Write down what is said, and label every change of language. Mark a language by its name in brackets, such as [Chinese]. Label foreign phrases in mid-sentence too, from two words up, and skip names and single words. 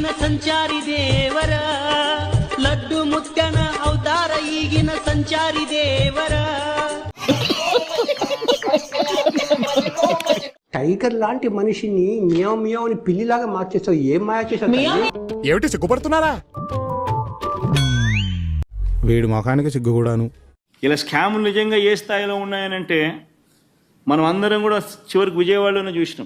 [Kannada] ಸಂಚಾರಿ ದೇವರ ಲಡ್ಡು ಮುತ್ತನ ಅವತಾರ ಈಗಿನ ಸಂಚಾರಿ ದೇವರ. [Telugu] టైగర్ లాంటి మనిషిని మియావ్ మియావ్ అని పిల్లిలాగా మార్చేస్తావు. ఏం మాయా చేసావు? ఏమిటి సిగ్గుపడుతున్నారా? వీడి ముఖానికి సిగ్గు కూడాను. ఇలా స్కాములు నిజంగా ఏ స్థాయిలో ఉన్నాయనంటే మనం అందరం కూడా చివరికి విజయవాడలోనే చూసినాం.